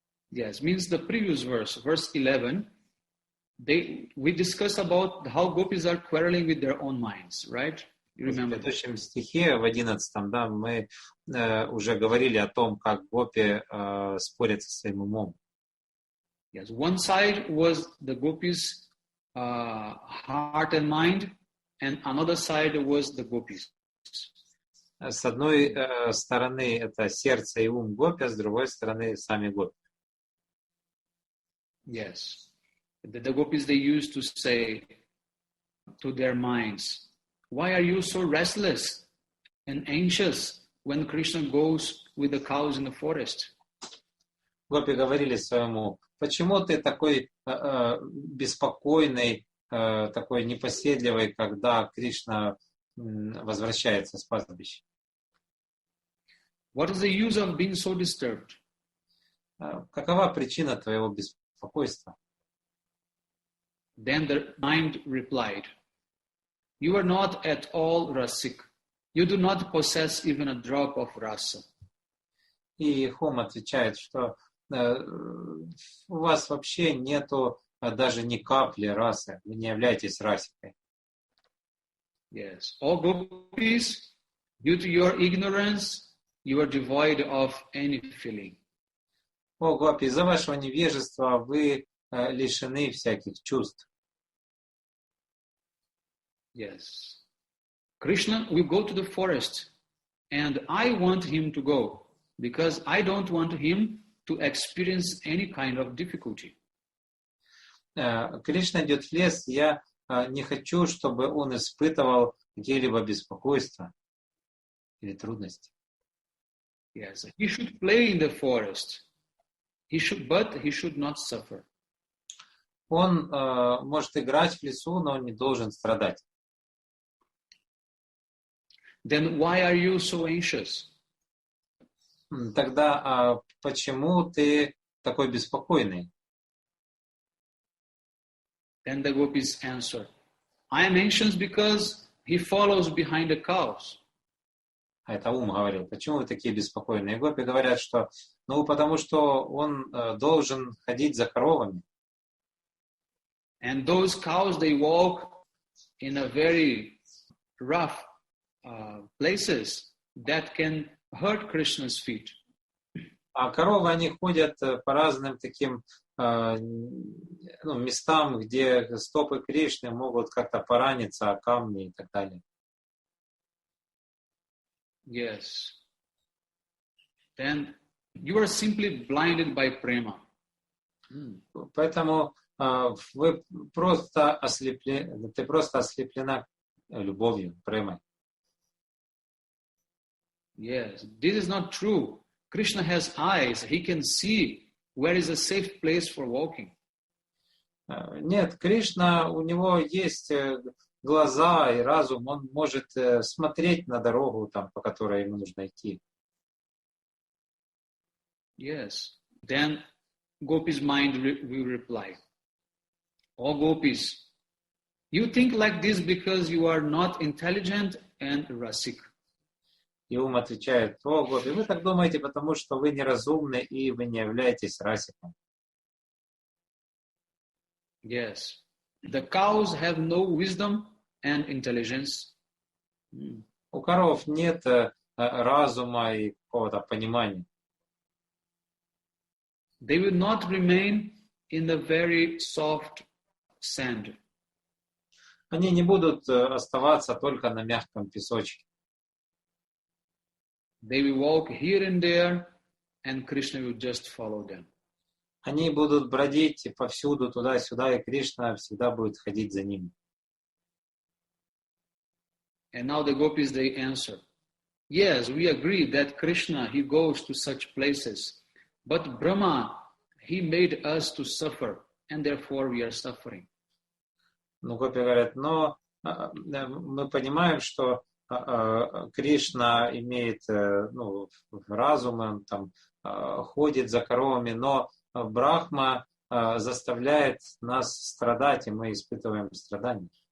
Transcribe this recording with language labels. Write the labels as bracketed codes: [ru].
[en] Yes, means the previous verse 11, we discussed about how gopis are quarreling with their own minds, right? You remember? [ru] В предыдущем стихе, в 11, да, мы уже говорили о том, как гопи спорят со своим умом. [en] Yes, one side was the gopis' heart and mind, and another side was the gopis. [ru] С одной стороны это сердце и ум гопи, а с другой стороны сами гопи. [en] Yes. The gopis, they used to say to their minds, why are you so restless and anxious when Krishna goes with the cows in the forest? [ru] Гопи говорили своему, почему ты такой беспокойный, такой непоседливый, когда Кришна возвращается с пастбища? [en] What is the use of being so disturbed? [ru] Какова причина твоего беспокойства? [en] Then the mind replied, you are not at all rasik. You do not possess even a drop of rasa. [ru] И Хом отвечает, что у вас вообще нету даже ни капли расы, вы не являетесь расикой. [en] Yes. All gopis, due to your ignorance, you are devoid of any feeling. [ru] О, гопи, из-за вашего невежества вы лишены всяких чувств. [en] Yes. Krishna will go to the forest, and I want him to go, because I don't want him to experience any kind of difficulty. [ru] Кришна идет в лес, я не хочу, чтобы он испытывал какие-либо беспокойства или трудности. [en] Yes, he should play in the forest. But he should not suffer. [ru] Он может играть в лесу, но он не должен страдать. [en] Then why are you so anxious? [ru] Тогда почему ты такой беспокойный? [en] Then the gopis answer, I am anxious because he follows behind the cows. [ru] А это ум говорил. Почему вы такие беспокойные? Гопи говорят, что потому что он должен ходить за коровами. [en] And those cows, they walk in a very rough places that can hurt Krishna's feet. [ru] А коровы, они ходят по разным таким местам, где стопы Кришны могут как-то пораниться о камни и так далее. [en] Yes. Then you are simply blinded by prema. [ru] Поэтому ты просто ослеплена любовью, премой. [en] Yes, this is not true. Krishna has eyes. He can see where is a safe place for walking. [ru] Нет, Кришна, у него есть глаза и разум, он может смотреть на дорогу, по которой ему нужно идти. [en] Yes. Then Gopi's mind will reply, oh Gopis, you think like this because you are not intelligent and rasik. [ru] И ум отвечает, о, Гопи, вы так думаете, потому что вы неразумны и вы не являетесь расиком. [en] Yes. The cows have no wisdom and intelligence. [ru] У коров нет разума и какого-то понимания. [en] They will not remain in the very soft sand. [ru] Они не будут оставаться только на мягком песочке. [en] They will walk here and there, and Krishna will just follow them. [ru] Они будут бродить повсюду, туда-сюда, и Кришна всегда будет ходить за ними. [en] And now the gopis, they answer, yes, we agree that Krishna, he goes to such places, but Brahma, he made us to suffer, and therefore we are suffering. [ru] Ну, Гопи говорят, но мы понимаем, что Кришна имеет разум, он там ходит за коровами, но Брахма заставляет нас страдать, и мы испытываем страдания.